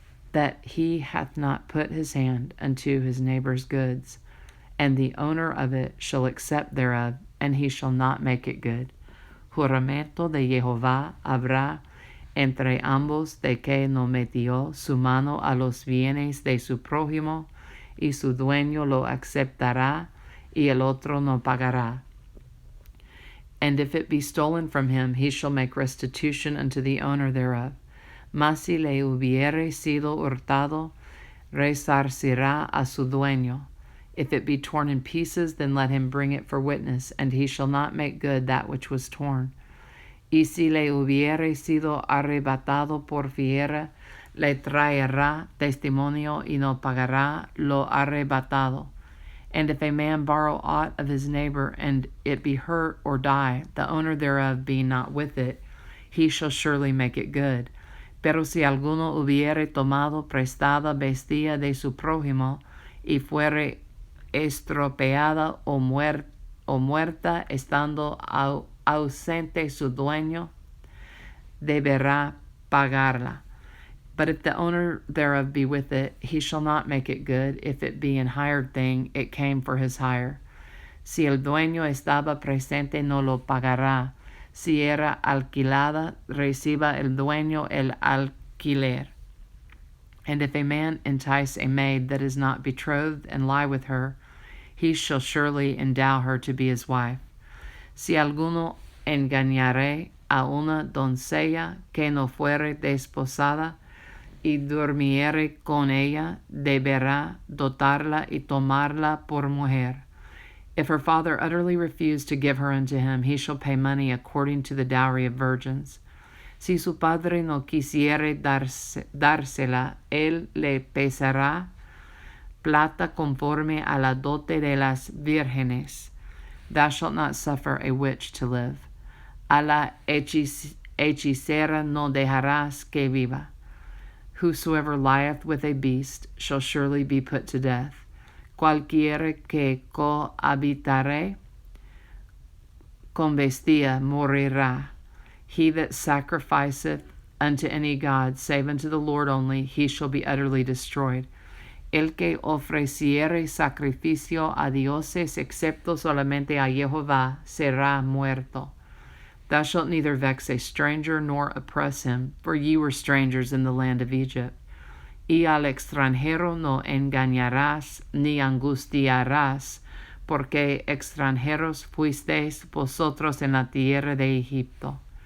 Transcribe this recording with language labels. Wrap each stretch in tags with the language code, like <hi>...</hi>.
<en>that he hath not put his hand unto his neighbor's goods, and the owner of it shall accept thereof, and he shall not make it good.</en> <es>Juramento de Jehová habrá entre ambos de que no metió su mano a los bienes de su prójimo, y su dueño lo aceptará, y el otro no pagará.</es> <en>And if it be stolen from him, he shall make restitution unto the owner thereof.</en> <es>Mas si le hubiere sido hurtado, resarcirá a su dueño.</es> <en>If it be torn in pieces, then let him bring it for witness, and he shall not make good that which was torn.</en> <es>Y si le hubiere sido arrebatado por fiera, le traerá testimonio y no pagará lo arrebatado.</es> <en>And if a man borrow aught of his neighbor, and it be hurt or die, the owner thereof being not with it, he shall surely make it good.</en> <es>Pero si alguno hubiere tomado prestada bestia de su prójimo, y fuere estropeada o muerta, estando ausente su dueño, deberá pagarla.</es> <en>But if the owner thereof be with it, he shall not make it good. If it be an hired thing, it came for his hire.</en> <es>Si el dueño estaba presente, no lo pagará. Si era alquilada, reciba el dueño el alquiler.</es> <en>And if a man entice a maid that is not betrothed, and lie with her, he shall surely endow her to be his wife.</en> <es>Si alguno engañare a una doncella que no fuere desposada, y durmiere con ella, deberá dotarla y tomarla por mujer.</es> <en>If her father utterly refuse to give her unto him, he shall pay money according to the dowry of virgins.</en> <es>Si su padre no quisiere dársela, él le pesará plata conforme a la dote de las vírgenes.</es> <en>Thou shalt not suffer a witch to live.</en> <es>A la hechicera no dejarás que viva.</es> <en>Whosoever lieth with a beast shall surely be put to death.</en> <es>Cualquiera que cohabitare con bestia morirá.</es> <en>He that sacrificeth unto any god, save unto the Lord only, he shall be utterly destroyed.</en> <es>El que ofreciere sacrificio a dioses, excepto solamente a Jehová, será muerto.</es> <en>Thou shalt neither vex a stranger nor oppress him, for ye were strangers in the land of Egypt.</en> <es>Y al extranjero no engañarás ni angustiarás, porque extranjeros fuisteis vosotros en la tierra de Egipto.</es>